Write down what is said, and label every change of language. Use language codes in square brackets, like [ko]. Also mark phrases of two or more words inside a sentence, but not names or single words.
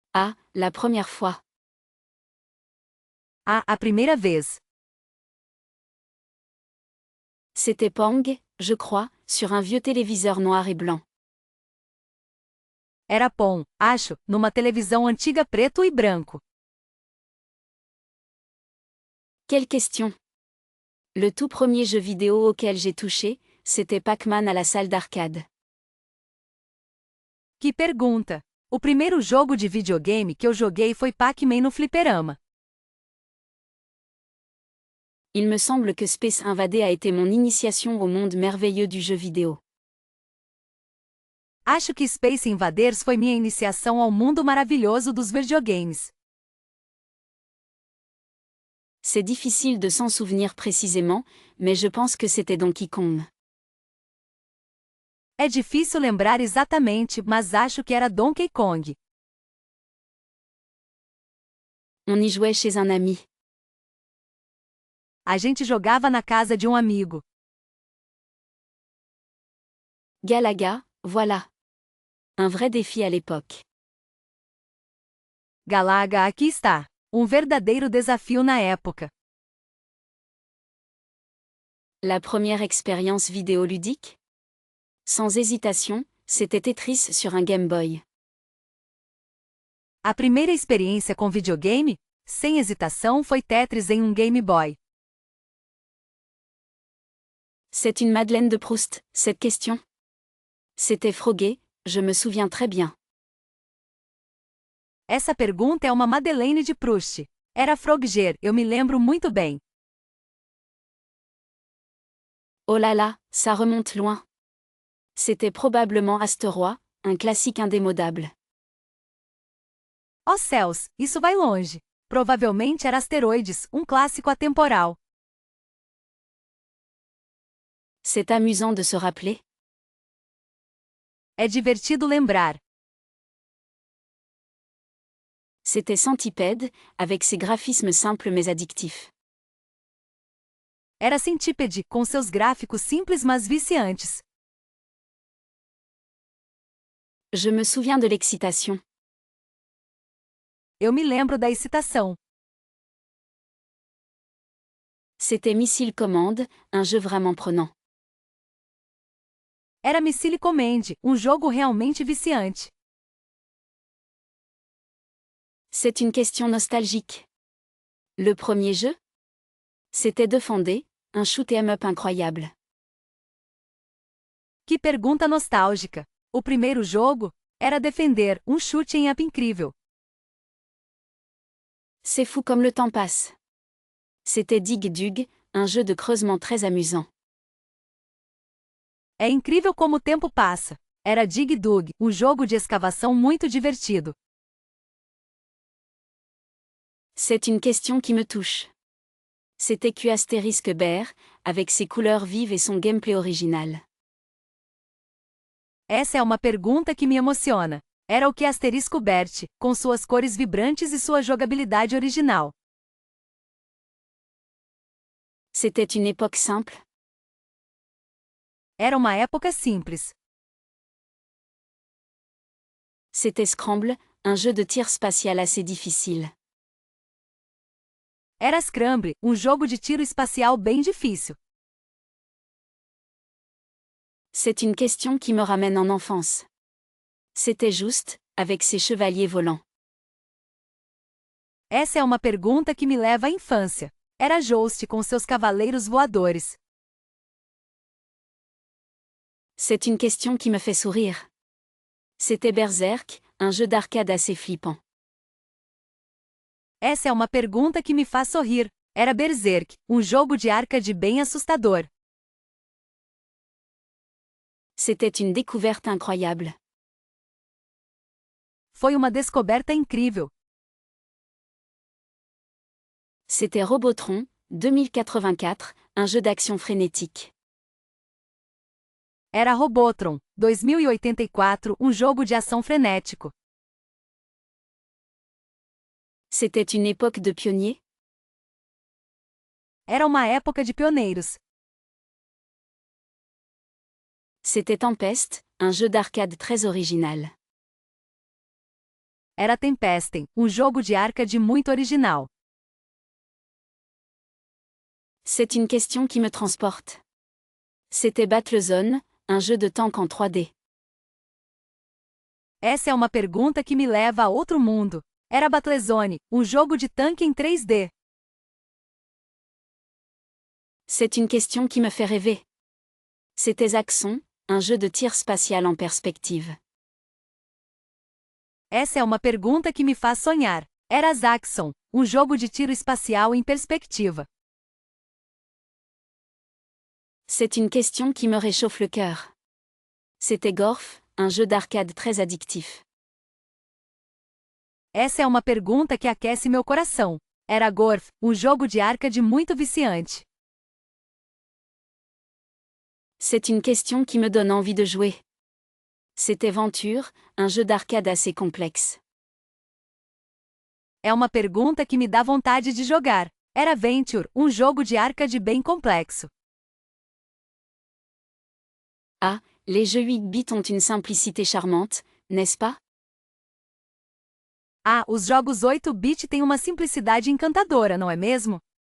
[fr] Ah, la première fois. [pt] Ah, a primeira vez. [fr] C'était Pong, je crois, sur un vieux téléviseur noir et blanc. [pt] Era Pong, acho, numa televisão antiga preto e branco. [fr] Quelle question! Le tout premier jeu vidéo auquel j'ai touché, c'était Pac-Man à la salle d'arcade. [pt] Que pergunta! O primeiro jogo de videogame que eu joguei foi Pac-Man no fliperama. [fr] Il me semble que Space Invaders a été mon initiation au monde merveilleux du jeu vidéo. [pt] Acho que Space Invaders foi minha iniciação ao mundo maravilhoso dos videogames. [fr] C'est difficile de s'en souvenir précisément, mais je pense que c'était Donkey Kong. [pt] É difícil lembrar exatamente, mas acho que era Donkey Kong. [fr] On y jouait chez un ami. [pt] A gente jogava na casa de um amigo. [fr] Galaga, voilà. Un vrai défi à l'époque. [pt] Galaga, aqui está. Um verdadeiro desafio na época. [fr] La première expérience vidéoludique? Sans hésitation, c'était Tetris sur un Game Boy. [pt] A primeira experiência com videogame? Sem hesitação, foi Tetris em um Game Boy. [fr] C'est une Madeleine de Proust, cette question? C'était Frogger, je me souviens très bien. [pt] Essa pergunta é uma [fr] Madeleine de Proust. [pt] Era Frogger, eu me lembro muito bem. [fr] Oh là là, ça remonte loin. C'était probablement Asteroid, un classique indémodable. [pt] Oh céus, isso vai longe. Provavelmente era Asteroides, um clássico atemporal. [fr] C'est amusant de se rappeler. [pt] É divertido lembrar. [fr] C'était Centipede, avec ses graphismes simples mais addictifs. [pt] Era Centipede, com seus gráficos simples mas viciantes. [fr] Je me souviens de l'excitation. [pt] Eu me lembro da excitação. [fr] C'était Missile Command, un jeu vraiment prenant. [pt] Era Missile Command, um jogo realmente viciante. [fr] C'est une question nostalgique. Le premier jeu? C'était Defendez, un [en] shoot 'em up [fr] incroyable. [pt] Que pergunta nostálgica. O primeiro jogo? Era Defender, um [en] chute em up [pt] incrível. [fr] C'est fou comme le temps passe. C'était Dig Dug, un jeu de creusement très amusant. [pt] É incrível como o tempo passa. Era Dig Dug, um jogo de escavação muito divertido. [fr] C'est une question qui me touche. C'était Q Astérisque Bear, avec ses couleurs vives et son gameplay original. [pt] Essa é uma pergunta que me emociona. Era o que Asterisco Bert, com suas cores vibrantes e sua jogabilidade original. [fr] C'était une époque simple. [pt] Era uma época simples. [fr] C'était Scramble, un jeu de tir spatial assez difficile. [pt] Era Scramble, um jogo de tiro espacial bem difícil. [fr] C'est une question qui me ramène en enfance. C'était Juste, avec ses chevaliers volants. [pt] Essa é uma pergunta que me leva à infância. Era Joust com seus cavaleiros voadores. [fr] C'est une question qui me fait sourire. C'était Berserk, un jeu d'arcade assez flippant. [pt] Essa é uma pergunta que me faz sorrir. Era Berserk, um jogo de arcade bem assustador. [fr] C'était une découverte incroyable. [pt] Foi uma descoberta incrível. [fr] C'était Robotron, 2084, un jeu d'action frénétique. [pt] Era Robotron, 2084, um jogo de ação frenético. [fr] C'était une époque de pionniers. [pt] Era uma época de pioneiros. [fr] C'était Tempest, un jeu d'arcade très original. [pt] era Tempestem, um jogo de arcade muito original. [fr] C'est une question qui me transporte. C'était Battlezone, un jeu de tank en 3D. [pt] Essa é uma pergunta que me leva a outro mundo. Era Battlezone, um jogo de tanque em 3D. [fr] C'est une question qui me fait rêver. C'était Zaxxon, un jeu de tir spatial en perspective. [pt] Essa é uma pergunta que me faz sonhar. Era Zaxxon, um jogo de tiro espacial em perspectiva. [fr] C'est une question qui me réchauffe le cœur. C'était Gorf, un jeu d'arcade très addictif. [pt] Essa é uma pergunta que aquece meu coração. Era Gorf, um jogo de arcade muito viciante. [fr] C'est une question qui me donne envie de jouer. C'était Venture, un jeu d'arcade assez complexe. [pt] É uma pergunta que me dá vontade de jogar. Era Venture, um jogo de arcade bem complexo. [fr] Ah, les jeux 8 bits ont une simplicité charmante, n'est-ce pas? [pt] Ah, os jogos 8-bit têm uma simplicidade encantadora, não é mesmo?